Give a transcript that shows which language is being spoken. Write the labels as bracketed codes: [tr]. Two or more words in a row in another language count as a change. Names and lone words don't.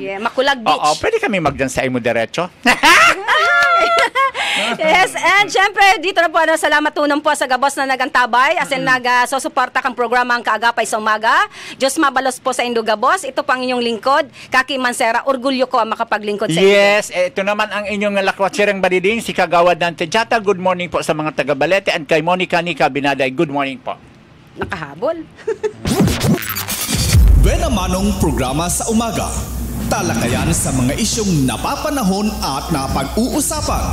[tl] Yeah, Makulag Beach. [bik] Pwede kami magdan sa imo diretso. Yes, and syempre, [tl] dito na po, [bik] salamat tunong po sa gabos na nagantabay, as in nagsusuporta kang programa ang Kaagapay sa Umaga. Diyos mabalos po sa Indo Gabos. [tl] Ito pang inyong lingkod, Kaki Mansera. Orgulyo ko ang makapaglingkod sa inyo. Yes, ito naman ang inyong lakwatserang badiding, si Kagawad Dante Jata. [en] Good morning [tl] po sa mga taga-Balete. And kay Monica Nika Binaday, [en] good morning [tl] po. Nakahabol. Buena Manong programa sa umaga. Talakayan sa mga isyong napapanahon at napag-uusapan.